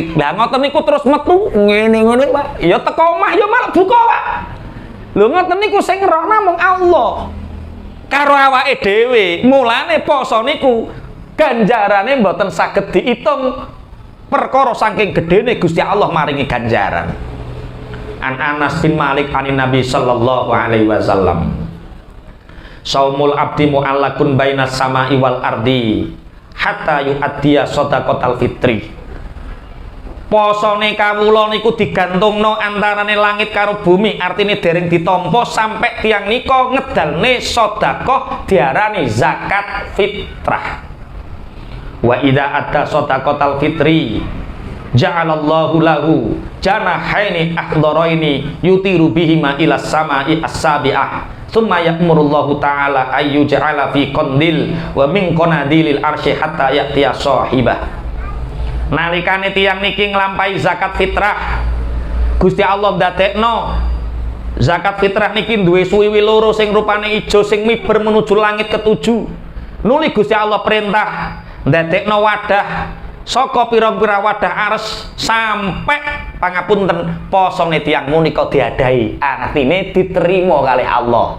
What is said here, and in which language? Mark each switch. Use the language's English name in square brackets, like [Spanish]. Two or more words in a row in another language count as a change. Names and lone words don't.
[Javanese] Lah ngoten niku terus metu ngene-ngene, Pak. Ya teko omah ya malah buka, Pak. Lho ngoten niku sing ngeroh namung Allah. Karo awake dhewe, mulane poso niku ganjarane mboten saged diitung. Perkara saking gedene Gusti Allah maringi ganjaran. [Arabic] عن أنس بن مالك عن النبي صلى الله عليه وسلم، صوم العبد معلق بين السماء والأرض حتى يؤدي صدقة الفطر. [Javanese] Posone kawula niku digantungno antarane langit karo bumi, artine dereng ditampa sampai tiang nika ngedalne sedekah diarani zakat fitrah. [Arabic] وإذا أدى صدقة الفطر جعل الله له جناحين أخضرين يطير بهما إلى السماء السابعة ثم يأمر الله تعالى أن يجعل في قنديل ومن قناديل العرش حتى يأتي صاحبه. [Javanese] Nalikane tiyang niki nglampahi zakat fitrah, Gusti Allah ndadekno zakat fitrah niki duwe suwiwi loro sing rupane ijo sing miber menuju langit ketujuh. Nuli Gusti Allah perintah ndadekno wadah saka pira-pira wadah ares sampai pangapunten posone tiyang menika diadahi, artine diterima kalih Allah.